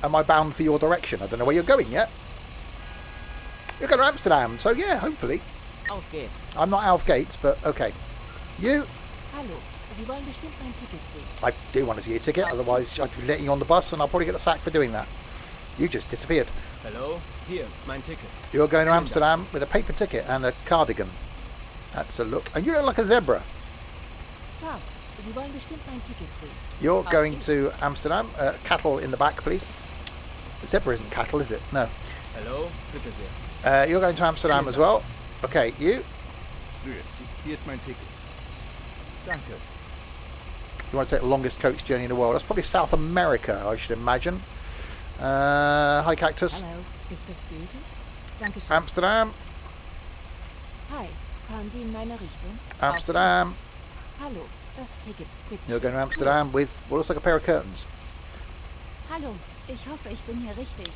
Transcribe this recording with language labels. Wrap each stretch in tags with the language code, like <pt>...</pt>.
<en>Am I bound for your direction? I don't know where you're going yet. You're going to Amsterdam, so yeah, hopefully.</en> <de>Auf geht's.</de> <en>I'm not Alf Gates, but okay. You?</en> <de>Hallo, Sie wollen bestimmt mein Ticket sehen.</de> <en>I do want to see your ticket, otherwise I'd be letting you on the bus and I'll probably get a sack for doing that. You just disappeared. Hello?</en> <de>Hier, mein Ticket.</de> <en>You're going to Amsterdam with a paper ticket and a cardigan. That's a look. And you look like a zebra.</en> <it>Ciao.</it> <de>Sie wollen bestimmt mein Ticket sehen.</de> <en>You're going to Amsterdam. Cattle in the back, please. Zebra isn't cattle, is it? No. Hello?</en> <de>Bitte sehr.</de> <en>You're going to Amsterdam as well. Okay, you?</en> <de>Grüezi, hier ist mein Ticket. Danke.</de> <en>You want to take the longest coach journey in the world? That's probably South America, I should imagine. Hi, Cactus.</en> <de>Hallo, ist das gültig? Dankeschön. Amsterdam. Hi, fahren Sie in meine Richtung? Amsterdam. Hallo, das Ticket, bitte.</de> <en>You're going to Amsterdam with what looks like a pair of curtains.</en> <de>Hallo, ich hoffe, ich bin hier richtig.</de>